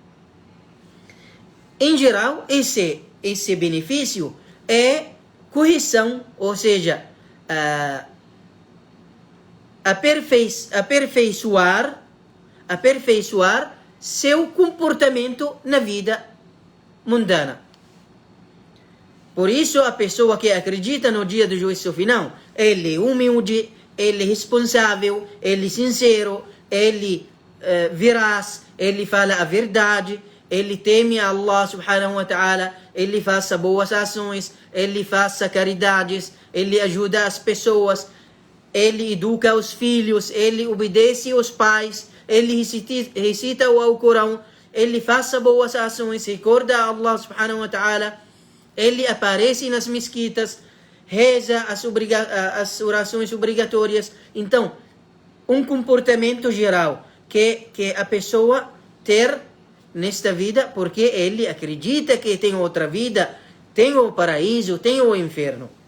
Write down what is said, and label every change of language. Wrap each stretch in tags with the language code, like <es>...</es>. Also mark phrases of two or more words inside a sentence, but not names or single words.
<pt>Em geral, esse benefício é correção, ou seja, aperfeiçoar seu comportamento na vida mundana. Por isso, a pessoa que acredita no dia do juízo final, ele é humilde, ele é responsável, ele é sincero, ele veraz, ele fala a verdade, ele teme a Allah</pt> <ar>سبحانه وتعالى,</ar> <pt>ele faça boas ações, ele faça caridades, ele ajuda as pessoas, ele educa os filhos, ele obedece aos pais, ele recita o Alcorão, ele faça boas ações, recorda a Allah</pt> <ar>سبحانه وتعالى,</ar> <pt>ele aparece nas mesquitas, reza as orações obrigatórias. Então, um comportamento geral que a pessoa ter nesta vida, porque ele acredita que tem outra vida, tem o paraíso, tem o inferno.</pt>